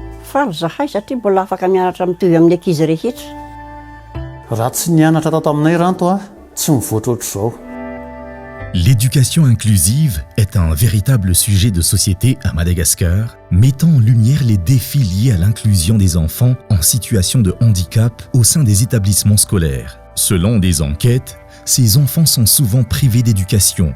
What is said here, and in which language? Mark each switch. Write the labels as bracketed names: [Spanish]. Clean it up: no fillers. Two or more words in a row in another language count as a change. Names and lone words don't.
[Malagasy] faly zahay satria mbola afaka mianatra mitovy amin'ny ankizy rehetra. Raha tsy nianatra tato aminay Ranto tsy mivoatra ohatr'izao. [French] L'éducation inclusive est un véritable sujet de société à Madagascar, mettant en lumière les défis liés à l'inclusion des enfants en situation de handicap au sein des établissements scolaires. Selon des enquêtes, ces enfants sont souvent privés d'éducation.